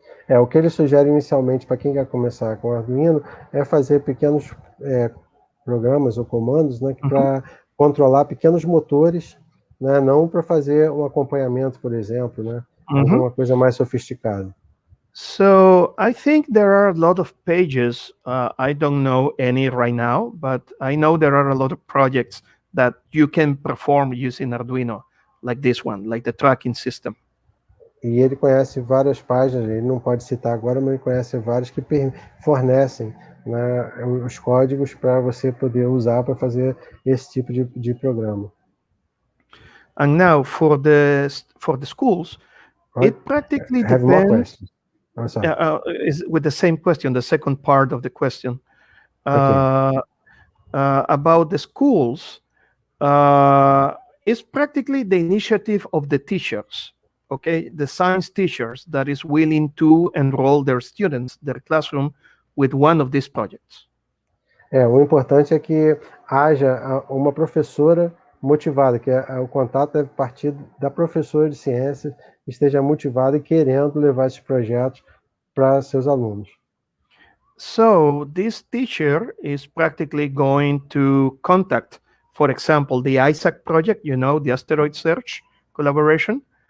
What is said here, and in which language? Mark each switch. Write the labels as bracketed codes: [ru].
[pt] O que ele sugere inicialmente para quem quer começar com Arduino é fazer pequenos programas ou comandos, né, para controlar pequenos motores, né, não para fazer um acompanhamento, por exemplo, né, alguma coisa mais sofisticada. [en] So I think there are a lot of pages. I don't know any right now, but I know there are a lot of projects that you can perform using Arduino, like this one, like the tracking system. [pt] E ele conhece várias páginas, ele não pode citar agora, mas ele conhece várias que fornecem, né, os códigos para você poder usar para fazer esse tipo de programa. [en] And now for the schools, it practically Have more depends. questions. I'm sorry. Is with the same question, the second part of the question Okay. About the schools. It's practically the initiative of the teachers, okay, the science teachers that is willing to enroll their students, their classroom, with one of these projects. [pt] O importante é que haja uma professora motivada, que o contato deve partir da professora de ciências, que esteja motivada e querendo levar esses projetos para seus alunos. [en] So this teacher is practically going to contact, for example, the ISAC project, the asteroid search collaboration.